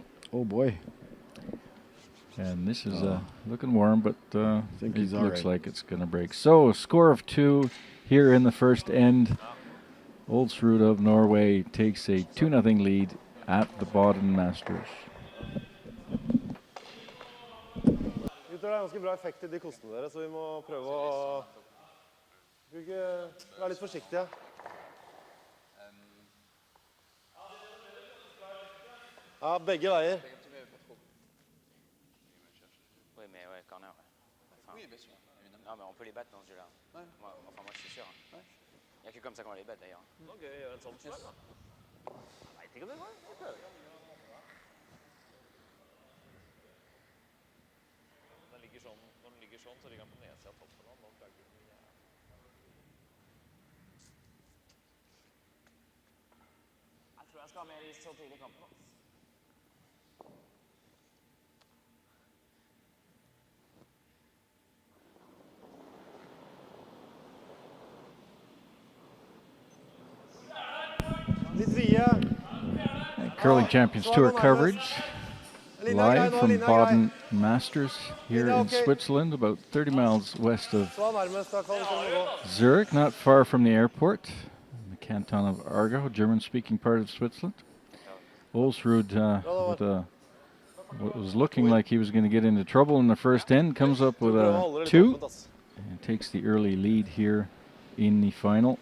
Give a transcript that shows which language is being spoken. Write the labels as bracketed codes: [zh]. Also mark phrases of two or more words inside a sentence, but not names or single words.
[en] Oh boy. And this is looking warm, but I think it he's all looks right. like it's going to break. So a score of 2 here in the first end. Ulsrud of Norway takes a 2-0 lead at the Baden Masters. [no] Gutter, det er ganske bra effekt i de kostene dere, så vi må prøve å være litt forsiktige. Ja, begge veier. [fr] Oui, mais ouais, corner, ouais. Oui, bien sûr. Non, mais on peut les battre dans ce jeu-là. Ouais. Moi, je suis sûr. Ouais. Il n'y a que comme ça qu'on les bat, d'ailleurs. [no] Ok, gjør en sånn puss. Jeg vet ikke om det var. Vi prøver. Når den ligger sånn, så ligger den på nedsiden av toppen. Nå klager den mye. Jeg tror jeg skal ha mer is så tidlig i kampen. Litt vide. [en] Curling Champions Tour coverage live from Baden Masters here in Switzerland, about 30 miles west of [no] Så nærmest, da kan vi gå. [en] Zurich, not far from the airport, in the canton of Aargau, German-speaking part of Switzerland. Ulsrud, with what was looking like he was going to get into trouble in the first end, comes up with a 2 and takes the early lead here in the final.